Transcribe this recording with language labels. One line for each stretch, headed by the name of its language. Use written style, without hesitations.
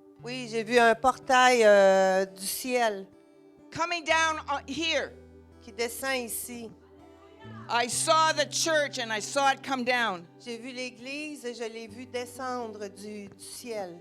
French: Oui, j'ai vu un portail du ciel
English: coming down here.
French: qui descend ici.
English: I saw the church and I saw it come down.
French: J'ai vu l'église et je l'ai vu descendre du ciel.